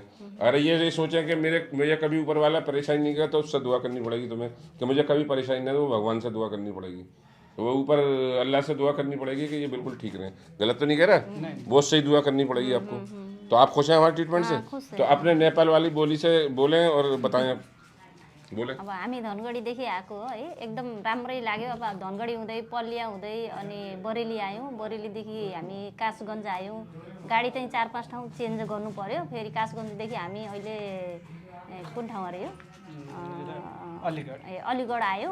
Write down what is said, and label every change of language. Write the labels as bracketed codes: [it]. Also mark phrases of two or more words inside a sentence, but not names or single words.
[hi] अरे ये सोचें कि मुझे कभी ऊपर वाला परेशानी नहीं किया, तो उससे दुआ करनी पड़ेगी तुम्हें कि मुझे कभी परेशानी नहीं, तो वो भगवान से दुआ करनी पड़ेगी, वो ऊपर अल्लाह से दुआ करनी पड़ेगी कि ये बिल्कुल ठीक रहे। गलत तो नहीं कह रहा? बहुत सही दुआ करनी पड़ेगी आपको। तो आप खुश हैं हमारे ट्रीटमेंट से? तो अपने नेपाल वाली बोली से बोलें और बताएं, आप बोले। [ne] अब हामी धनगढीदेखि आएको हो है, एकदम राम्रै लाग्यो। अब धनगढी हुँदै पल्लिया हुँदै अनि बरेली आयौँ, बरेलीदेखि हामी कासगञ्ज आयौँ। गाडी चाहिँ 4-5 ठाउँ चेन्ज गर्नु पर्यो। फेरि कासगञ्जदेखि हामी अहिले कुन ठाउँ अरे यो अलिगढ आयौँ।